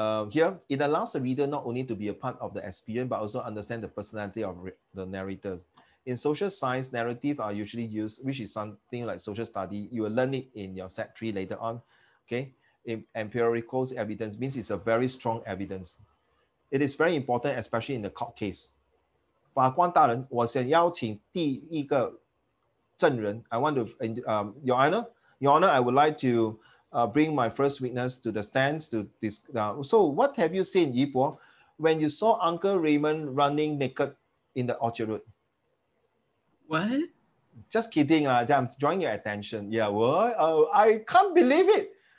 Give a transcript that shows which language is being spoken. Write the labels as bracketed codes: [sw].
[en] Here, it allows the reader not only to be a part of the experience, but also understand the personality of the narrator. In social science, narrative are usually used, which is something like social study. You will learn it in your set 3 later on. Okay, empirical evidence means it's a very strong evidence. It is very important, especially in the court case. [zh] 法官大人，我想邀请第一个证人. [en] I want to, Your Honor, I would like to bring my first witness to the stands to this. So what have you seen, Yi Bo, when you saw Uncle Raymond running naked in the Orchard Road? What? Just kidding. I'm drawing your attention. Yeah, what? Oh, I can't believe it.